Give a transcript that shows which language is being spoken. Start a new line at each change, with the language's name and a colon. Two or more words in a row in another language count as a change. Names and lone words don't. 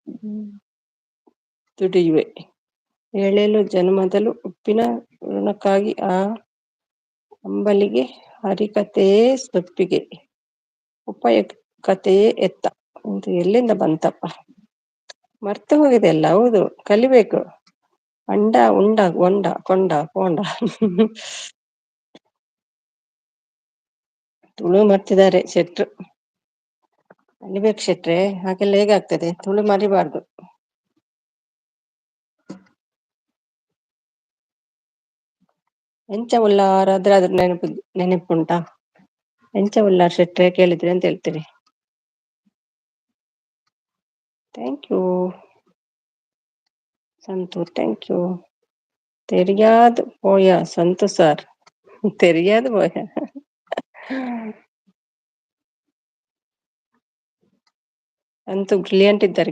Kannada: ದುಡಿಯುವೆ ಏಳೇಳು ಜನ್ಮದಲು ಉಪ್ಪಿನ ಋಣಕ್ಕಾಗಿ ಆ ಅಂಬಲಿಗೆ ಹರಿಕತೆಯೇ ಸೊಪ್ಪಿಗೆ ಉಪಯುಕ್ತತೆಯೇ ಎತ್ತ. ಇದು ಎಲ್ಲಿಂದ ಬಂತಪ್ಪ? ಮರ್ತು ಹೋಗಿದೆ ಎಲ್ಲ. ಹೌದು, ಕಲಿಬೇಕು. ಅಂಡ ಉಂಡ ಗೊಂಡ ಕೊಂಡ ಪೋಂಡ. ತುಳು ಮರ್ತಿದ್ದಾರೆ ಶೆಟ್ರು. ಕಲಿಬೇಕು ಶೆಟ್ರೆ, ಹಾಗೆಲ್ಲ ಹೇಗಾಗ್ತದೆ? ತುಳು ಮರಿಬಾರ್ದು.
Tulu: ಎಂಚ ಉಲ್ಲಾರ ಅದ್ರ ನೆನಪುಂಟಾ? ಎಂಚ ಉಲ್ಲಾರ್
Kannada: ಶೆಟ್ರೆ ಕೇಳಿದ್ರಿ ಅಂತ ಹೇಳ್ತೀರಿ.
English: thank you
Kannada: ಸಂತು,
English: thank you.
Tulu: ತೆರಿಯಾದು ಪೋಯ ಸಂತು ಸರ್, ತೆರಿಯಾದು ಪೋಯ.
Kannada: ಅಂತೂ ಬ್ರಿಲಿಯಂಟ್ ಇದ್ದಾರೆ.